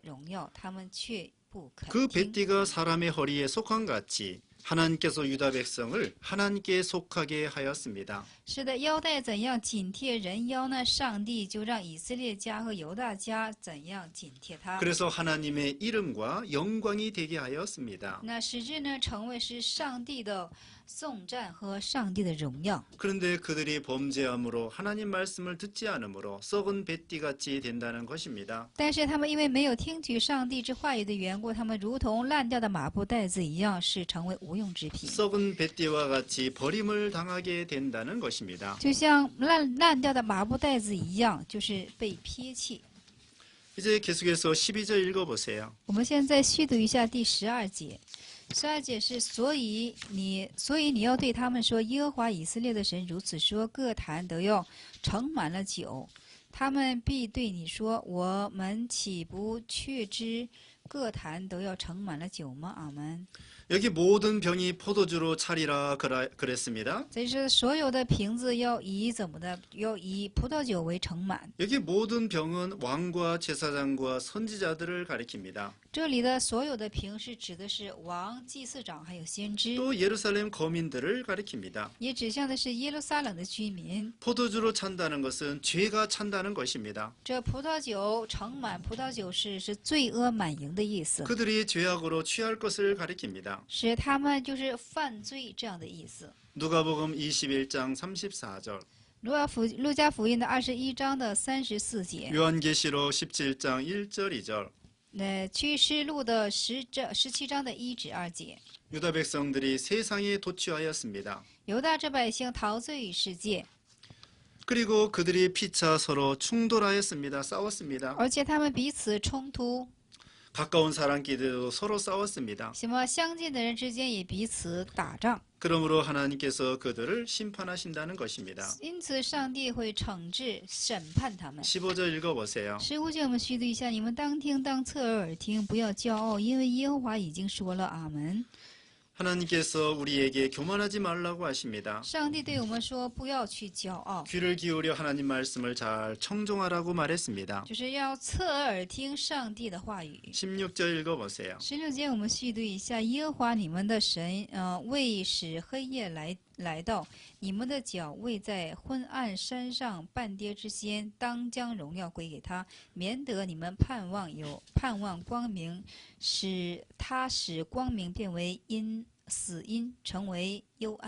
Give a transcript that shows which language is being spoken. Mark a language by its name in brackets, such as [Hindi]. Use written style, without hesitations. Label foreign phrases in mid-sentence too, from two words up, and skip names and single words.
[Chinese] 그 听。 [Korean] 베티가 사람의 허리에 속한 같이 하나님께서 유다 백성을 하나님께 속하게 하였습니다. [Chinese] 是的，腰带怎样紧贴人腰呢？上帝就让以色列家和犹大家怎样紧贴他。 [Korean] 그래서 하나님의 이름과 영광이 되게 하였습니다. [Chinese] 那使之呢，成为是上帝的颂赞和上帝的荣耀。 [Korean] 그런데 그들이 범죄함으로 하나님 말씀을 듣지 않으므로 썩은 뱃띠같이 된다는 것입니다. [Chinese] 但是他们因为没有听取上帝之话语的缘故，他们如同烂掉的麻布袋子一样，是成为无用之品， [Korean] 썩은 뱃띠와 같이 버림을 당하게 된다는 것입니다. [Chinese] 就像烂掉的麻布袋子一样，就是被撇弃。 [Korean] 이제 계속해서 12절 읽어보세요. [Chinese] 我们现在续读一下第12节。12节是，所以你要对他们说，耶和华以色列的神如此说：各坛都要盛满了酒。他们必对你说：我们岂不确知各坛都要盛满了酒吗？阿门。 [Korean] 여기 모든 병이 포도주로 차리라 그랬습니다. [Chinese] 这是所有的瓶子要以怎么的？要以葡萄酒为盛满。 [Korean] 여기 모든 병은 왕과 제사장과 선지자들을 가리킵니다. [Chinese] 这里的所有的瓶是指的是王、祭司长还有先知， [Korean] 또 예루살렘 거민들을 가리킵니다. [Chinese] 也指向的是耶路撒冷的居民。 [Korean] 포도주로 찬다는 것은 죄가 찬다는 것입니다. [Chinese] 这葡萄酒盛满，葡萄酒是罪恶满盈的意思， [Korean] 그들이 죄악으로 취할 것을 가리킵니다. [Chinese] 使他们就是犯罪这样的意思。 [Korean] 누가복음 21장 34절, [Chinese] 路加福音的21章的34节， [Korean] 요한계시록 17장 1절 2절, [Chinese] 启示录的17章的1至2节， [Korean] 유다 백성들이 세상에 도취하였습니다. [Chinese] 犹大这百姓陶醉于世界， [Korean] 그리고 그들이 피차 서로 충돌하였습니다. 싸웠습니다. [Chinese] 而且他们彼此冲突， [Korean] 가까운 사람끼리도 서로 싸웠습니다. [Chinese] 什么相近的人之间也彼此打仗。 [Korean] 그러므로 하나님께서 그들을 심판하신다는 것입니다. [Chinese] 因此，上帝会惩治、审判他们。 [Korean] 15절 읽어보세요. [Chinese] 15 节我们续读一下：你们当听，当侧耳听，不要骄傲，因为耶和华已经说了。阿门。 [Korean] 하나님께서 우리에게 교만하지 말라고 하십니다. [Chinese] 上帝对我们说：不要去骄傲， [Korean] 귀를 기울여 하나님 말씀을 잘 청종하라고 말했습니다. [Chinese] 就是要侧耳听上帝的话语。 [Korean] 16절 읽어보세요. [Chinese] 16 节我们细读一下：耶和华你们的神，为使黑夜来到，你们的脚未在昏暗山上半跌之先，当将荣耀归给他，免得你们盼望光明，使光明变为死阴，成为幽暗。